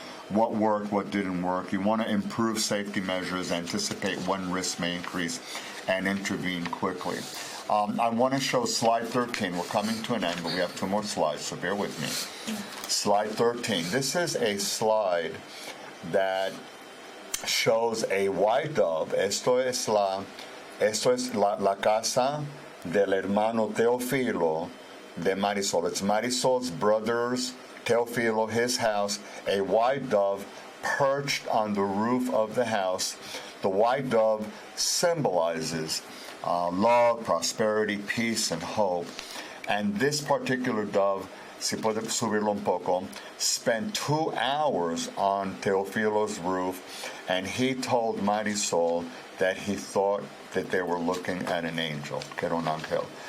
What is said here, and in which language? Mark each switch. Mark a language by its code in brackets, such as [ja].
[en] what worked, what didn't work. You want to improve safety measures, anticipate when risks may increase, and intervene quickly. I want to show slide 13. We're coming to an end, but we have 2 more slides, so bear with me. Slide 13. This is a slide that shows a white dove. [es] Esto es la casa del hermano Teofilo de Marisol. [en] It's Marisol's brother's, Teofilo, his house, a white dove perched on the roof of the house. The white dove symbolizes love, prosperity, peace, and hope. And this particular dove, [es] si puede subirlo un poco, [en] spent 2 hours on Teofilo's roof, and he told Marisol that he thought that they were looking at an angel, [es] que era un ángel.